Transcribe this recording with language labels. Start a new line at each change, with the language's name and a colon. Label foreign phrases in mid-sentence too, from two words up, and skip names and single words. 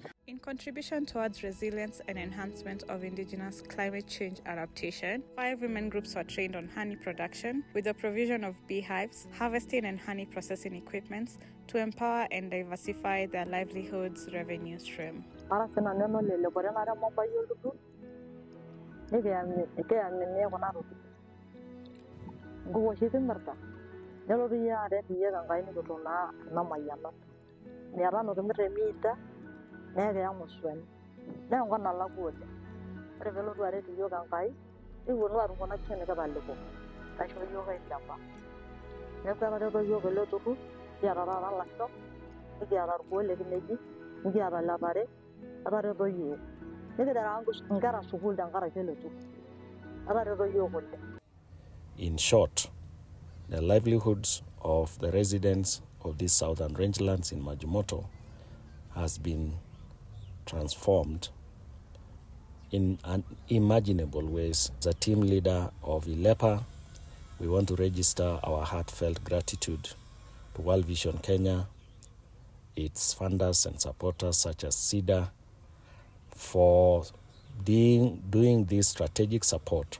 English: In contribution towards resilience and enhancement of indigenous climate change adaptation, 5 women groups were trained on honey production with the provision of beehives, harvesting and honey processing equipments to empower and diversify their livelihoods revenue stream.
Masai: Neekaya muswen neeku nalakwa oleng. Ore peelotu aret iyiok Enkai nikipuonu aatum kuna kishu nikitalepoo naishoo iyiok ILEPA. Neeku etareto iyiok ele turrur, kiata taata ilasho, nikiata irkuo le kineji, nikiata ile tare, etareto iyiok. Nikitereka nkera sukuul tenkaraki ele turrur. Etareto iyiok oleng.
English: In short, the livelihoods of the residents of these southern rangelands in Majimoto has been transformed in unimaginable ways. As a team leader of ILEPA, we want to register our heartfelt gratitude to World Vision Kenya, its funders and supporters such as CEDA, for doing this strategic support.